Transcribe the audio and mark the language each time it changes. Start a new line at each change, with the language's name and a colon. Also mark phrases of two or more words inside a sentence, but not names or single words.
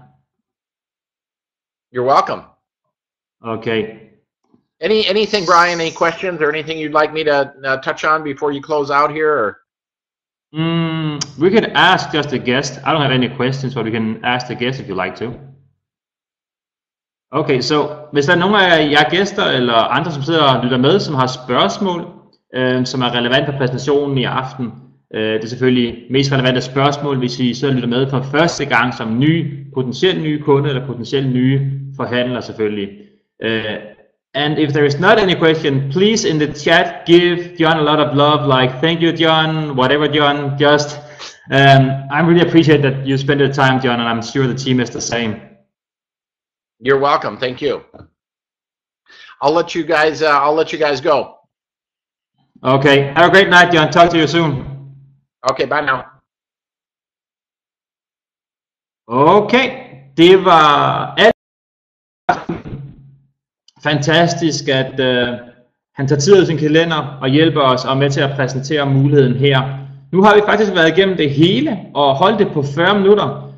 English: You're welcome. Okay. Anything, Brian? Any questions or anything you'd like me to touch on before you close out here? Or? We could ask just the guest. I don't have any questions, but we can ask the guest if you like to.
Danish: Okay, så hvis der er nogle af jer gæster eller andre, som sidder og lytter med, som har spørgsmål, som er relevant for præsentationen i aften, det er selvfølgelig mest relevante spørgsmål, hvis I sidder og lytter med for første gang som potentielt nye kunde eller potentielt nye forhandler selvfølgelig.
English: And if there is not any question, please in the chat give John a lot of love, like thank you John, whatever John, just I really appreciate that you spend the time, John, and I'm sure the team is the same. You're welcome. Thank you. I'll let you guys go. Okay. Have a great night, John. Talk to you soon. Okay, bye now. Okay.
Danish: Det var alt. Fantastisk, at han tager tid ud af sin kalender og hjælper os og er med til at præsentere muligheden her. Nu har vi faktisk været igennem det hele og holdt det på 40 minutter.